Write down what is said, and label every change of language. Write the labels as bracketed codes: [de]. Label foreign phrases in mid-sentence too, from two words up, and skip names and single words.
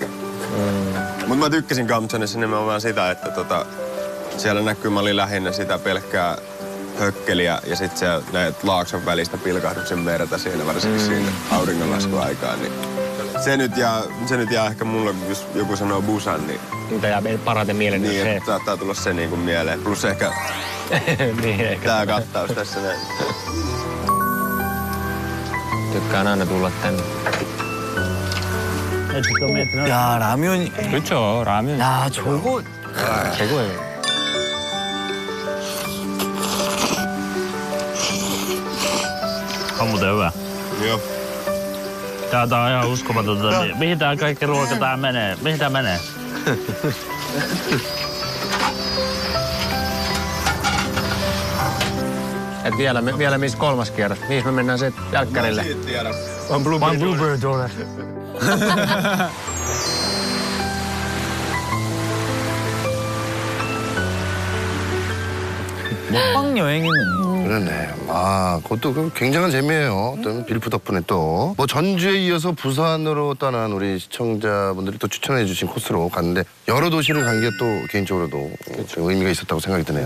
[fi] Mut mä tykkäsin Kambodžassa nimenomaan sitä, että siellä näkyy, mä olin lähinnä sitä pelkkää hökkeliä ja sit siellä näet laakson välistä pilkahduksen merta siinä, varsinkin siinä auringonlaskuaikaan. Niin se nyt jää ehkä mulle, jos joku sanoo Busan, niin... Mitä jää parhaiten mieleen niin, se? Saattaa tulla se niinku mieleen. Plus ehkä niin, ehkä tää kattaus tässä näin. Tykkään aina tulla tänne. [ko] 야, 라면. 그렇죠, 라면. 야, 저거 최고예요. [fi] On muuten hyvä. Joo. Tää on ihan uskomatonta. Mihin tää kaikki ruoka tää menee? Mihin tää menee? Et vielä missä kolmas kierros? Mihin me mennään se jälkkärille? On Blueberry Donut. [ko] 먹방 여행이네. 그러네. 아, 그것도 굉장한 재미예요. 어떤 빌프 덕분에 또. 뭐 전주에 이어서 부산으로 떠난 우리 시청자분들이 또 추천해 주신 코스로 갔는데 여러 도시를 간 게 또 개인적으로도 의미가 있었다고 생각이 드네요.